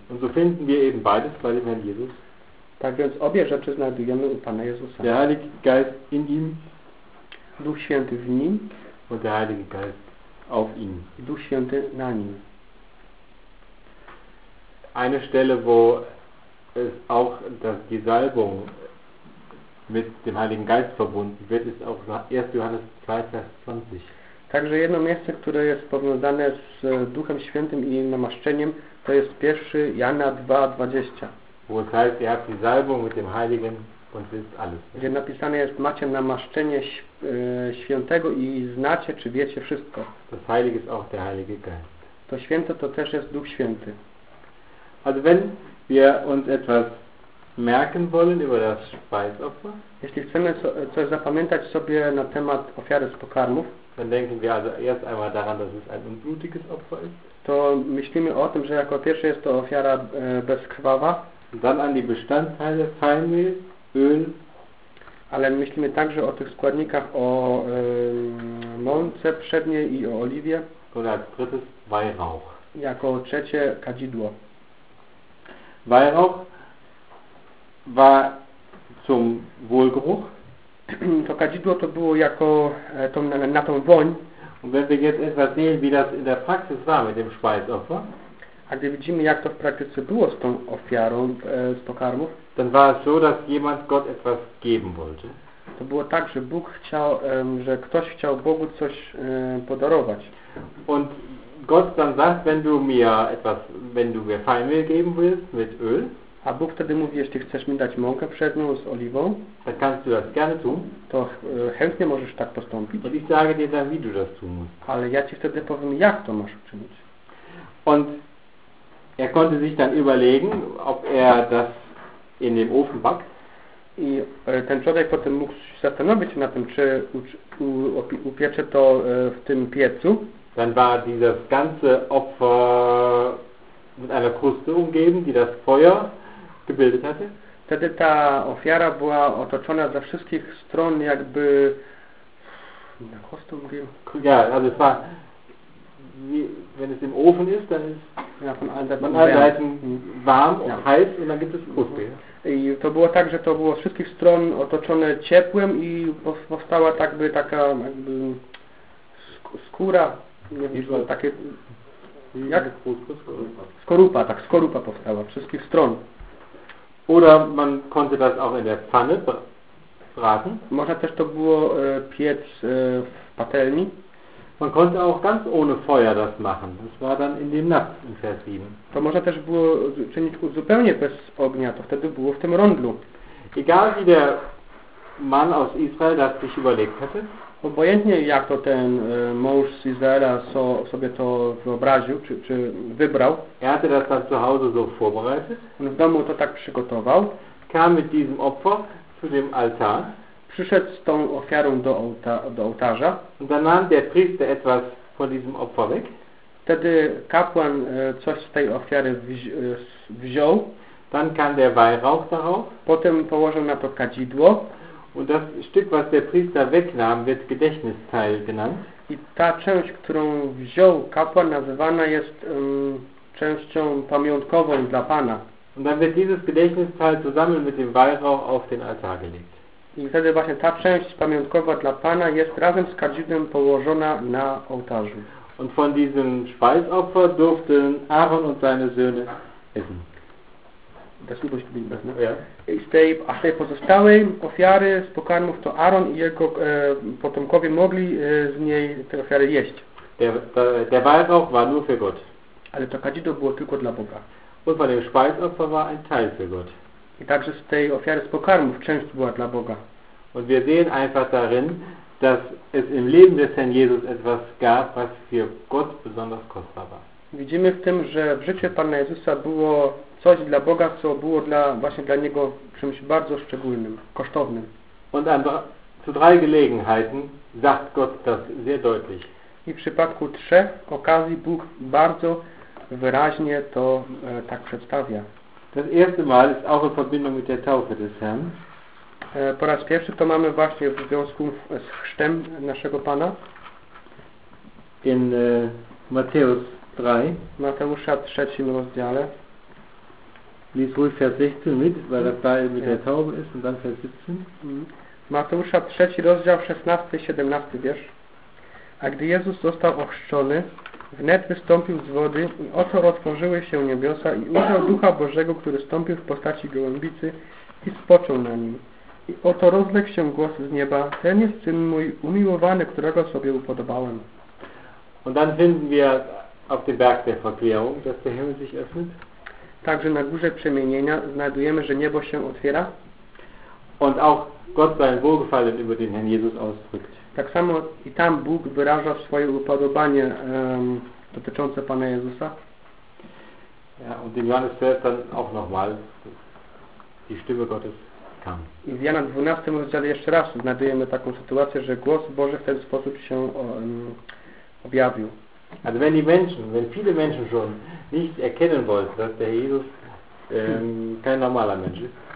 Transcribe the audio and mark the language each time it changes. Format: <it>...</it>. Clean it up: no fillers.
<de>Und so finden wir eben beides bei dem Herrn Jesus.</de> <pl>Tak więc obie rzeczy znajdujemy u Pana Jezusa.</pl> <de>Der Heilige Geist in ihm.</de> <pl>Duch Święty w nim.</pl> <de>Und der Heilige Geist auf ihm.</de> <pl>Duch Święty na nim.</pl> <de>Eine Stelle, wo es auch die Salbung mit dem Heiligen Geist verbunden wird, ist auch 1. Johannes 2, Vers 20.</de> <pl>Także jedno miejsce, które jest powiązane z Duchem Świętym i namaszczeniem, to jest 1. Jana 2, 20.</pl> <de>Wo es heißt, ihr habt die Salbung mit dem Heiligen und wisst alles.</de> <pl>Gdzie napisane jest, macie namaszczenie Świętego i znacie, czy wiecie wszystko.</pl> <de>Das Heilige ist auch der Heilige Geist.</de> <pl>To Święte to też jest Duch Święty.</pl> <de>Also wenn wir uns etwas merken wollen über das Speisopfer,</de> <pl>jeśli chcemy coś zapamiętać sobie na temat ofiary z pokarmów,</pl> <de>dann denken wir also erst einmal daran, dass es ein unblutiges Opfer ist.</de> <pl>To myślimy o tym, że jako pierwsze jest to ofiara bezkrwawa.</pl> <de>Dann an die Bestandteile Feinmehl, Öl.</de> <pl>Ale myślimy także o tych składnikach, o mące przedniej i o oliwie.</pl> <de>Oder als drittes Weihrauch.</de> <pl>Jako trzecie kadzidło.</pl> <de>Weihrauch war zum Wohlgeruch.</de> <pl>To kadzidło to było jako na tą woń.</pl> <de>Und wenn wir jetzt etwas sehen, wie das in der Praxis war mit dem Speisopfer.</de> <pl>A gdy widzimy, jak to w praktyce było z tą ofiarą z pokarmów,</pl> <de>dann war es so, dass jemand Gott etwas geben wollte.</de> <pl>To było tak, że Bóg chciał, że ktoś chciał Bogu coś podarować.</pl> <de>Und Gott dann sagt, wenn du mir etwas, wenn du mir Feinmehl geben willst mit Öl,</de> <pl>a Bóg wtedy mówi, jeśli chcesz mi dać mąkę przedną z oliwą,</pl> <de>dann kannst du das gerne tun.</de> <pl>To chętnie możesz tak postąpić.</pl> <de>Und ich sage dir dann, wie du das tun musst.</de> <pl>Ale ja ci wtedy powiem, jak to masz uczynić.</pl> <de>Und er konnte sich dann überlegen, ob er das in dem Ofen backt.</de> <pl>I ten człowiek potem mógł zastanowić się na tym, czy upiecze to w tym piecu.</pl> <de>Dann war dieses ganze Opfer mit einer Kruste umgeben, die das Feuer gebildet hatte.</de> <pl>Wtedy ta ofiara była otoczona ze wszystkich stron jakby na</pl> <de>kruste umgeben. Ja, also es war, wie, wenn es im Ofen ist, dann ist ja, von allen Seiten, warm und ja. Heiß und dann gibt es Kruste.</de> <pl>I to było tak, że to było z wszystkich stron otoczone ciepłem i powstała takby taka jakby skóra, nie wiem, takie, jak? Skorupa, tak, skorupa powstała z wszystkich stron.</pl> <de>Oder man konnte das auch in der Pfanne braten.</de> <pl>Można też to było piec w patelni.</pl> <de>Man konnte auch ganz ohne Feuer das machen. Das war dann in dem Napf in Vers 7.</de> <pl>To można też było czynić zupełnie bez ognia, to wtedy było w tym rondlu.</pl> <de>Egal wie der Mann aus Israel das sich überlegt hätte.</de> <pl>Obojętnie jak to ten mąż z Izraela sobie to wyobraził, czy wybrał.</pl> <de>Er hatte das dann zu Hause so vorbereitet.</de> <pl>On w domu to tak przygotował.</pl> <de>Kam mit diesem Opfer zu dem Altar.</de> <pl>Przyszedł z tą ofiarą do ołtarza.</pl> <de>Und dann nahm der Priester etwas von diesem Opfer weg.</de> <pl>Wtedy kapłan coś z tej ofiary wziął.</pl> <de>Dann kam der Weihrauch darauf.</de> <pl>Potem położył na to kadzidło.</pl> <de>Und das Stück, was der Priester wegnahm, wird Gedächtnisteil genannt.</de> <pl>I ta część, którą wziął kapłan, nazywana jest częścią pamiątkową dla Pana.</pl> <de>Und dann wird dieses Gedächtnisteil zusammen mit dem Weihrauch auf den Altar gelegt.</de> <pl>I wtedy właśnie ta część pamiątkowa dla Pana jest razem z kadzidłem położona na ołtarzu.</pl> <de>Und von diesem Speisopfer durften Aaron und seine Söhne essen. Das übrig geblieben ist, ne? Ja. Ich stehe ach, der</de> <pl>pozostałe ofiary z pokarmów to Aaron i jego potomkowie mogli z niej te ofiary jeść.</pl> <de>Der Weihrauch war nur für Gott.</de> <pl>Ale to kadzidło było tylko dla Boga.</pl> <de>Und von dem Speisopfer war ein Teil für Gott.</de> <pl>I także z tej ofiary z pokarmów część była dla Boga.</pl> <de>Und wir sehen einfach darin, dass es im Leben des Herrn Jesus etwas gab, was für Gott besonders kostbar war.</de> <pl>Widzimy w tym, że w życiu Pana Jezusa było coś dla Boga, co było dla, właśnie dla Niego czymś bardzo szczególnym, kosztownym.</pl> <de>Und an zu drei Gelegenheiten sagt Gott das sehr deutlich.</de> <pl>I w przypadku trzech okazji Bóg bardzo wyraźnie to tak przedstawia.</pl> <de>Das erste Mal ist auch in Verbindung mit der Taufe des Herrn.</de> <pl>Po raz pierwszy to mamy właśnie w związku z chrztem naszego Pana.</pl> <de>In Matthäus 3.</de> <pl>Mateusza 3 rozdziale.</pl> <de>Lies ruhig Vers 16 mit, weil das da mit der Taube ist und dann Vers 17.</de> <pl>Mateusza 3 rozdział 16-17 wiersz. A gdy Jezus został ochrzczony, wnet wystąpił z wody i oto otworzyły się niebiosa i ujrzał Ducha Bożego, który stąpił w postaci gołębicy i spoczął na nim. I oto rozległ się głos z nieba: ten jest Syn mój umiłowany, którego sobie upodobałem.</pl> <de>Und dann finden wir auf dem Berg der Verklärung, dass der Himmel sich öffnet.</de> <pl>Także na Górze Przemienienia znajdujemy, że niebo się otwiera.</pl> <de>Und auch Gott sein Wohlgefallen über den Herrn Jesus ausdrückt.</de> <pl>Tak samo i tam Bóg wyraża swoje upodobanie dotyczące Pana Jezusa.</pl> <de>Ja, und in Johannes 12 dann auch nochmal die Stimme Gottes kam.</de> <pl>I w Jana 12 rozdziale jeszcze raz znajdujemy taką sytuację, że głos Boży w ten sposób się objawił.</pl> <de>Also wenn die Menschen, wenn viele Menschen schon nicht erkennen wollten, dass der Jesus kein normaler Mensch ist.</de>